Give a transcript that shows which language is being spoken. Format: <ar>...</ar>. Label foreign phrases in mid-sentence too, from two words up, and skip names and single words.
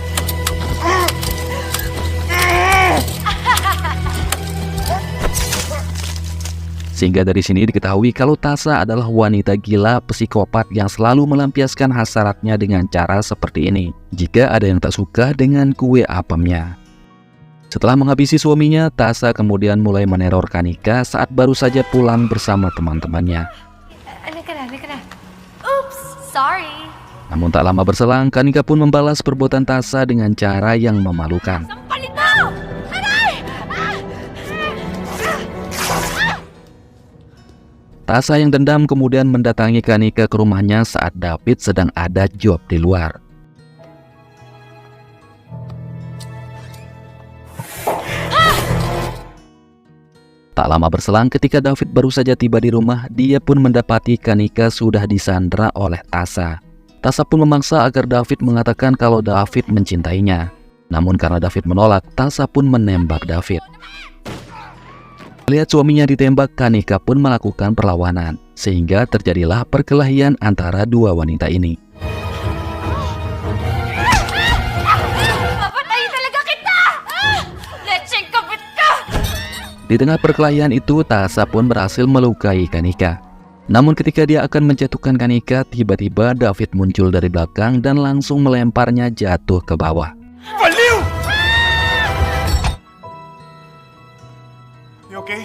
<id>Sehingga dari sini diketahui kalau Tasha adalah wanita gila psikopat yang selalu melampiaskan hasratnya dengan cara seperti ini jika ada yang tak suka dengan kue apemnya. Setelah menghabisi suaminya, Tasha kemudian mulai meneror Kanika saat baru saja pulang bersama teman-temannya.</id> <tl>Halika na.</tl> <en>Oops, sorry.</en> <id>Namun tak lama berselang, Kanika pun membalas perbuatan Tasha dengan cara yang memalukan.</id> <tl>Sampalin mo! Aray!</tl> <id>Tasha yang dendam kemudian mendatangi Kanika ke rumahnya saat David sedang ada job di luar. Tak lama berselang ketika David baru saja tiba di rumah, dia pun mendapati Kanika sudah disandra oleh Tasha. Tasha pun memaksa agar David mengatakan kalau David mencintainya. Namun karena David menolak, Tasha pun menembak David. Lihat suaminya ditembak, Kanika pun melakukan perlawanan, sehingga terjadilah perkelahian antara dua wanita ini.</id> <tl>Papatayin talaga kita! Lecheng kabit ka!</tl> <id>Di tengah perkelahian itu, Tasha pun berhasil melukai Kanika. Namun ketika dia akan menjatuhkan Kanika, tiba-tiba David muncul dari belakang dan langsung melemparnya jatuh ke bawah.</id> <en>You okay?</en>